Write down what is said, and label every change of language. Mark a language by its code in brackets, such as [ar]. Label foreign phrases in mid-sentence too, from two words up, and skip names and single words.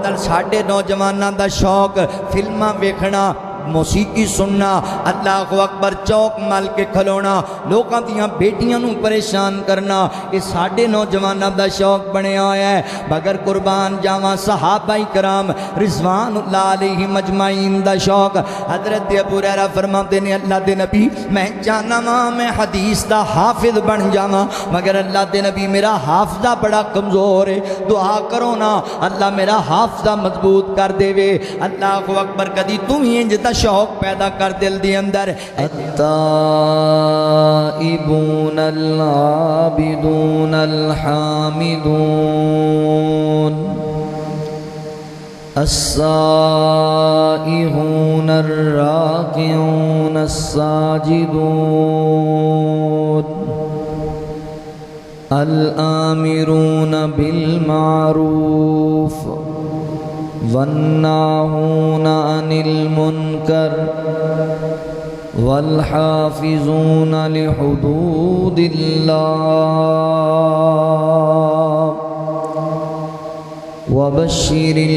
[pa] ساڈے نوجواناں دا شوق فلماں ویکھنا موسیقی سننا [ar] اللہ اکبر [pa] چوک مل کے کھلونا لوکاں دیاں بیٹیاں نو پریشان کرنا یہ ساڈے نوجواناں دا شوق بنیا ہوا ہے مگر قربان جاواں صحابہ کرام [ar] رضوان اللہ علیہم اجمعین [pa] دا شوق حضرت ابو ہریرہ فرماتے نے اللہ دے نبی میں چاہنا واں میں حدیث دا حافظ بن جاواں مگر اللہ دے نبی میرا حافظہ بڑا کمزور ہے دعا کرو نا اللہ میرا حافظہ مضبوط کر دے وے [ar] اللہ اکبر [pa] کدی تم ہی انج شوق پیدا کر دل دی اندر [ar] التائبون العابدون الحامدون السائحون الراكعون الساجدون الآمرون بالمعروف والناهون عن المنكر والحافظون لحدود الله وبشر